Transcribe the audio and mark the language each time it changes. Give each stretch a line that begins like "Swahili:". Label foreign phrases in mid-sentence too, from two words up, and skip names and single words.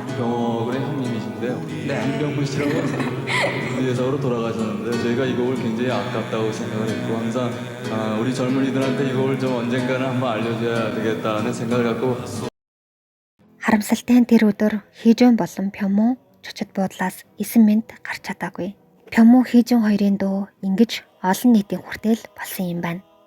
Korean: 병원의 형님이신데요. 김병훈 씨라고 위해서로 돌아가셨는데 저희가 이 곡을 굉장히 아깝다고 생각을 했고 항상 우리 젊은이들한테 이 곡을 좀 언젠가는 한번 알려줘야 되겠다는 생각을 갖고
Mongolian: Харамсалтай нь тэр өдөр Хийжун болон Пёнму зочид буудлаас 9 минут гарч чадаагүй. Пёнму Хийжун хоёрын дүү ингэж олон нийтийн хүртэл болсон юм байна.